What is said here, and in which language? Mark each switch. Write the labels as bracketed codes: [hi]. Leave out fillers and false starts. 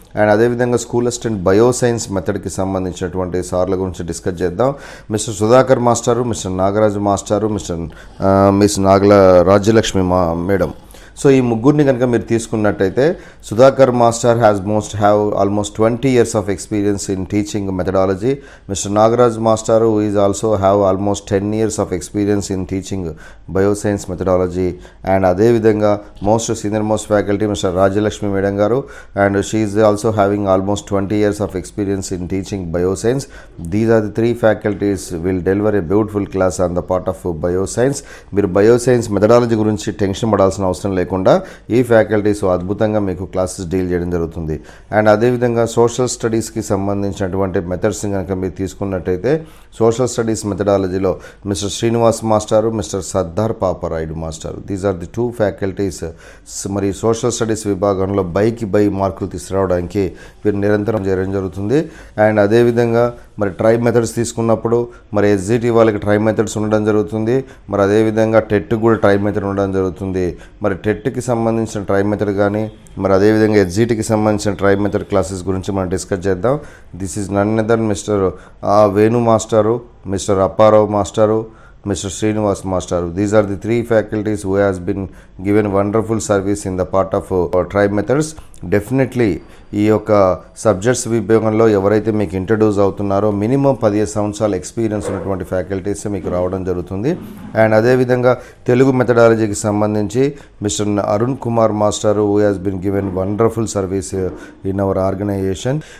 [te] And అదేవిధంగా school assistant bioscience మెథడ్కి సంబంధించినటువంటి సార్ల గురించి డిస్కస్ చేద్దాం. మిస్టర్ సుధాకర్ మాస్టారు, మిస్టర్ నాగరాజు మాస్టారు, మిస్ నాగల రాజ్యలక్ష్మి మేడం. సో ఈ ముగ్గురిని కనుక మీరు తీసుకున్నట్టయితే [en] Sudhakar master have almost 20 years of experience in teaching methodology. Mr. Nagaraj Master who is also have almost 10 years of experience in teaching bioscience methodology. And [te] అదే విధంగా [en] senior most faculty Mr. Rajalakshmi Madam garu, and she is also having almost 20 years of experience in teaching bioscience. These are the 3 faculties will deliver a beautiful class on the part of bioscience. [te] మీరు bioscience methodology గురించి tension పడాల్సిన అవసరం లేదు. లేకుండా ఈ faculties అద్భుతంగా మీకు classes deal చేయడం జరుగుతుంది. అండ్ అదేవిధంగా సోషల్ స్టడీస్కి సంబంధించినటువంటి మెథడ్స్ కనుక మీరు తీసుకున్నట్టయితే సోషల్ స్టడీస్ మెథడాలజీలో మిస్టర్ శ్రీనివాస్ మాస్టారు, మిస్టర్ సర్దార్ పాపరాయుడు మాస్టారు, [en] These are the 2 faculties. [te] మరి సోషల్ స్టడీస్ విభాగంలో బైకి మార్కులు తీసుకురావడానికి వీరు నిరంతరం చేయడం జరుగుతుంది. అండ్ అదేవిధంగా మరి ట్రై మెథడ్స్ తీసుకున్నప్పుడు మరి ఎస్జిటి వాళ్ళకి ట్రై మెథడ్స్ ఉండడం జరుగుతుంది. మరి అదేవిధంగా టెట్ కూడా ట్రై మెథడ్ ఉండడం జరుగుతుంది. మరి టెట్కి సంబంధించిన ట్రై మెథడ్ కానీ మరి అదేవిధంగా ఎస్జిటికి సంబంధించిన ట్రై మెథడ్ క్లాసెస్ గురించి మనం డిస్కస్ చేద్దాం. [en] This is none other mister Venu మాస్టారు, mister Apparao మాస్టారు, Mr. Srinivas Master. These are the 3 faculties who has been given wonderful service in the part of tribe methods. [te] Definitely ఈ యొక్క సబ్జెక్ట్స్ విభాగంలో ఎవరైతే మీకు ఇంట్రడ్యూస్ అవుతున్నారో మినిమం 15 సంవత్సరాల ఎక్స్పీరియన్స్ ఉన్నటువంటి ఫ్యాకల్టీస్ మీకు రావడం జరుగుతుంది. అండ్ అదేవిధంగా తెలుగు మెథడాలజీకి సంబంధించి mister Arun Kumar master [en] Who has been given wonderful service in our organisation.